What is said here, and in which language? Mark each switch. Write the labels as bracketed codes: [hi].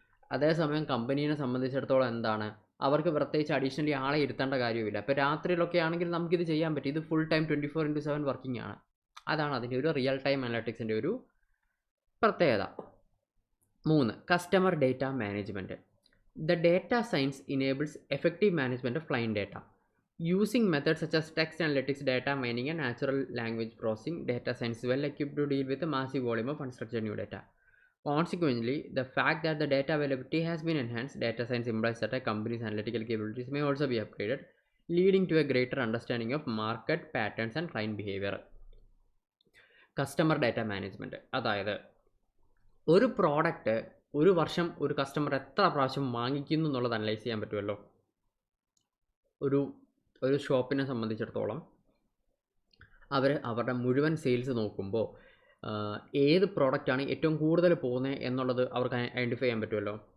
[ml] അതേസമയം കമ്പനീനെ സംബന്ധിച്ചിടത്തോളം എന്താണ് അവർക്ക് പ്രത്യേകിച്ച് അഡീഷണലി ആളെ ഇരുത്തേണ്ട കാര്യമില്ല. ഇപ്പോൾ രാത്രിയിലൊക്കെ ആണെങ്കിൽ നമുക്കിത് ചെയ്യാൻ പറ്റും. ഇത് ഫുൾ ടൈം 24/7 വർക്കിംഗ് ആണ്. അതാണ് അതിൻ്റെ ഒരു റിയൽ ടൈം അനലിറ്റിക്സിൻ്റെ ഒരു പ്രത്യേകത. [en] 3, customer data management. The data science enables effective management of client data. Using methods such as text analytics, data mining and natural language processing, data science is well equipped to deal with a massive volume of unstructured new data. Consequently, the fact that the data availability has been enhanced, data science implies that a company's analytical capabilities may also be upgraded, leading to a greater understanding of market patterns and client behavior. [ml] Customer data management, അതായത് ഒരു product ഒരു വർഷം ഒരു customer എത്ര പ്രാവശ്യം വാങ്ങിക്കുന്നു എന്നുള്ളത് analyse ചെയ്യാൻ പറ്റുമല്ലോ. ഒരു ഷോപ്പിനെ സംബന്ധിച്ചിടത്തോളം അവരുടെ മുഴുവൻ സെയിൽസ് നോക്കുമ്പോൾ ഏത് പ്രോഡക്റ്റാണ് ഏറ്റവും കൂടുതൽ പോകുന്നത് എന്നുള്ളത് അവർക്ക് ഐഡൻറ്റിഫൈ ചെയ്യാൻ പറ്റുമല്ലോ.